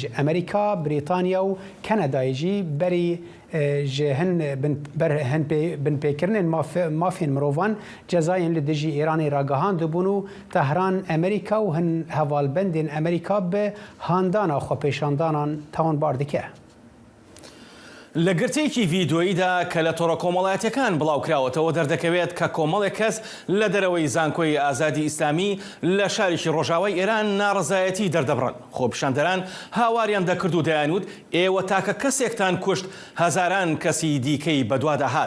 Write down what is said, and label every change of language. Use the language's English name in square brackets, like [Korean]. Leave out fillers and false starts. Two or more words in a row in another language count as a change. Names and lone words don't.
[Kurdish] Amerîka, Brîtanya û Kanadayê jî berî ji hin binpêkirinên mafên mirovan cezayên li dijî Îranê ra gihandibûn û Tehran Amerîka û hin hevalbendên Amerîka bi handana xwepêşandanan tawanbar dike. [Central Kurdish] لە گرتەیەکی ڤیدۆییدا کە لە تۆڕە کۆمەڵایەتەکان بڵاوکراوەتەوە دەردەکەوێت کە کۆمەڵێک کەس لە دەرەوەی زانکۆی ئازادی ئیسلامی لە شارێکی ڕۆژاوای ئێران ناڕزایەتی دەردەبڕن. خۆپیشاندەران هاواریان دەکرد و دەیانوت ئێوە تاکە کەسێکتان کوشت هەزاران کەسی دیکەی بەدوادەهات.